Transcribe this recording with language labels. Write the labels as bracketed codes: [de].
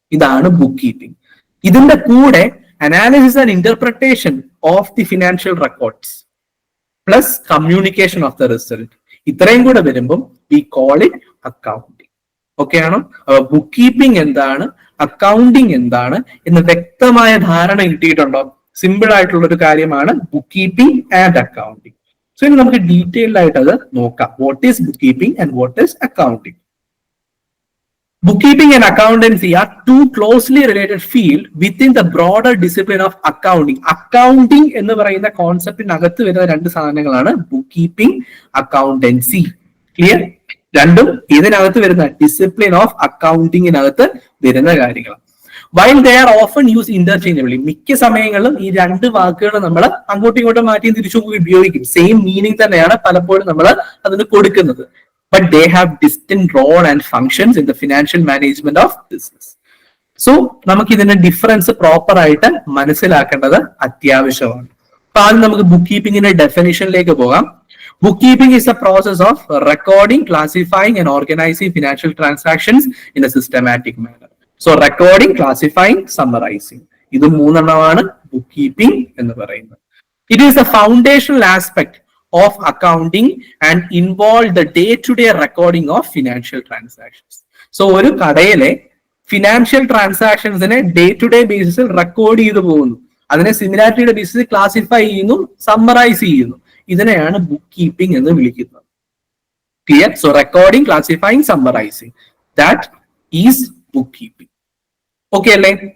[en] ഇതാണ് bookkeeping. [ml] ഇതിന്റെ കൂടെ [en] analysis and interpretation of the financial records plus communication of the result, [ml] ഇത്രയും കൂടെ വരുമ്പം [en] We call it accounting. [ml] Okay ആണോ? ബുക്ക് കീപ്പിംഗ് എന്താണ്, അക്കൗണ്ടിങ് എന്താണ് എന്ന് വ്യക്തമായ ധാരണ കിട്ടിയിട്ടുണ്ടോ? സിമ്പിൾ ആയിട്ടുള്ള ഒരു കാര്യമാണ് book keeping and accounting. So ഇനി നമുക്ക് ഡീറ്റെയിൽഡ് ആയിട്ട് അത് നോക്കാം. [en] What is bookkeeping and what is accounting? Bookkeeping and accountancy are two closely related fields within the broader discipline of accounting. [ml] Accounting എന്ന് പറയുന്ന കോൺസെപ്റ്റിനകത്ത് വരുന്ന 2 സാധനങ്ങളാണ് ബുക്ക് കീപ്പിംഗ്, അക്കൗണ്ടൻസി. ക്ലിയർ? രണ്ടും ഇതിനകത്ത് വരുന്ന ഡിസിപ്ലിൻ ഓഫ് അക്കൗണ്ടിങ്ങിനകത്ത് വരുന്ന കാര്യങ്ങളാണ്. [en] while they are often use interchangeably, [ml] മിക്ക സമയങ്ങളിലും ഈ രണ്ട് വാക്കുകൾ നമ്മൾ അങ്ങോട്ടും ഇങ്ങോട്ടും മാറ്റിയും തിരിച്ചു ഉപയോഗിക്കും. സെയിം മീനിങ് തന്നെയാണ് പലപ്പോഴും നമ്മൾ അതിന് കൊടുക്കുന്നത്. [en] But they have distinct role and functions in the financial management of business. [ml] So നമുക്ക് ഇതിന്റെ ഡിഫറൻസ് പ്രോപ്പർ ആയിട്ട് മനസ്സിലാക്കേണ്ടത് അത്യാവശ്യമാണ്. അപ്പൊ ആദ്യം നമുക്ക് ബുക്ക് കീപ്പിംഗിന്റെ ഡെഫിനിഷനിലേക്ക് പോകാം. [en] Bookkeeping is the process of recording, classifying and organizing financial transactions in a systematic manner. So recording, classifying, summarizing. [ml] ഇത് മൂന്നെണ്ണമാണ് ബുക്ക് കീപ്പിംഗ് എന്ന് പറയുന്നത്. [en] It is a foundational aspect of accounting and involve the day-to-day recording of financial transactions. [ml] So ഒരു കടയിലെ financial ട്രാൻസാക്ഷൻസിനെ day to day ബേസിസിൽ record ചെയ്തു പോകുന്നു. അതിനെ സിമിലാരിറ്റിയുടെ ബേസിസിൽ classify ചെയ്യുന്നു, സമ്മറൈസ് ചെയ്യുന്നു. ഇതിനെയാണ് ബുക്ക് കീപ്പിംഗ് എന്ന് വിളിക്കുന്നത്. Clear? [en] So recording, classifying, summarising, that is bookkeeping. [ml] Okay അല്ലേ?